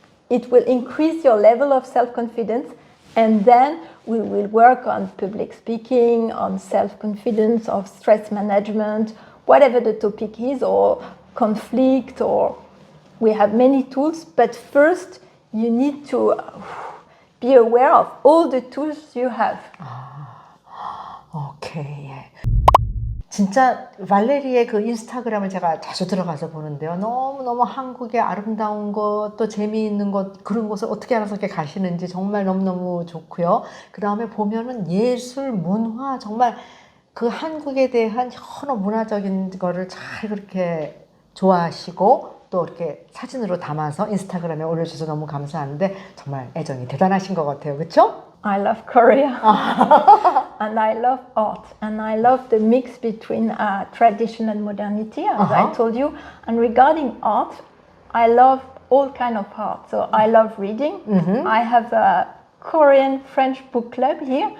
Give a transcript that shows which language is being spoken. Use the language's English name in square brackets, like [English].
[English] It will increase your level of self-confidence. And then we will work on public speaking, on self-confidence, of stress management, whatever the topic is, or conflict, or we have many tools. But first, you need to be aware of all the tools you have. 오케이. [Korean] 진짜 발레리의 그 인스타그램을 제가 자주 들어가서 보는데요. 너무너무 한국의 아름다운 것, 또 재미있는 것, 그런 곳을 어떻게 알아서 이렇게 가시는지 정말 너무너무 좋고요. 그 다음에 보면은 예술, 문화, 정말 그 한국에 대한 여러 문화적인 거를 잘 그렇게 좋아하시고 또 이렇게 사진으로 담아서 인스타그램에 올려주셔서 너무 감사한데 정말 애정이 대단하신 것 같아요. 그렇죠? [English] I love Korea and I love art, and I love the mix between tradition and modernity, as I told you. And regarding art, I love all kind of art. So I love reading. I have a Korean French book club here.